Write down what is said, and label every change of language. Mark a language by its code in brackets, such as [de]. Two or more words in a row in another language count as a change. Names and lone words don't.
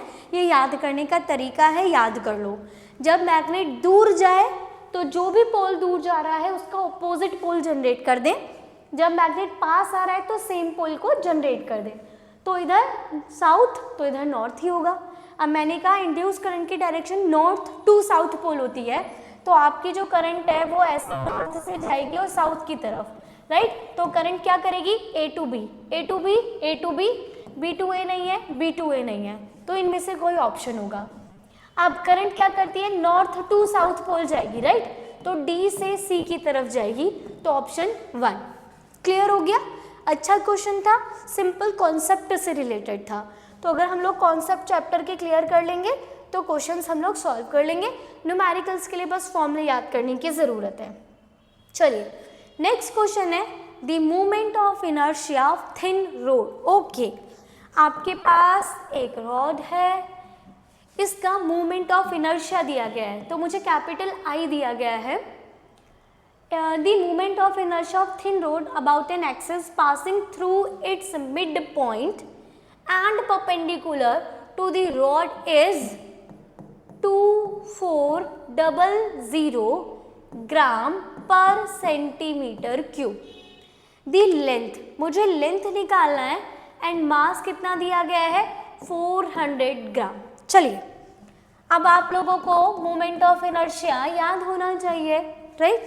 [hi] ये याद करने का तरीका है, याद कर लो। जब मैग्नेट दूर जाए तो जो भी पोल दूर जा रहा है उसका [en] opposite pole [hi] जनरेट कर दें, जब मैग्नेट पास आ रहा है तो [en] same pole [hi] को जनरेट कर दें। तो इधर साउथ तो इधर नॉर्थ ही होगा। अब मैंने कहा [en] induced current [hi] की [en] direction north to south pole [hi] होती है, तो आपकी जो करंट है वो ऐसे नॉर्थ से जाएगी और साउथ की तरफ, राइट। तो करंट क्या करेगी? [en] A to B, A to B, A to B, B to A नहीं है, [hi] B to A नहीं है, तो इनमें से कोई ऑप्शन होगा। अब करंट क्या करती है? [en] north to south pole [hi] जाएगी, राइट, तो D से C की तरफ जाएगी, तो [en] option 1 clear [hi] हो गया। अच्छा क्वेश्चन था, [en] simple concept [hi] से रिलेटेड था, तो अगर हम लोग [en] concept chapter [hi] के क्लियर कर लेंगे तो क्वेश्चंस हम लोग सॉल्व कर लेंगे। न्यूमेरिकल्स के लिए बस फॉर्मूले याद करने की ज़रूरत है। [en] चलिए next question है the movement of inertia of thin rod. [hi] ओके, आपके पास एक रॉड है, इसका [en] movement of inertia [hi] दिया गया है, तो मुझे [en] capital I [hi] दिया गया है। [en] The movement of inertia of thin rod about an axis passing through its midpoint and perpendicular to the rod is 2400 gram per centimeter cube. the length, [hi] मुझे लेंथ निकालना है [en] and mass [hi] कितना दिया गया है? 400 ग्राम। चलिए अब आप लोगों को [en] moment of inertia [hi] याद होना चाहिए, राइट।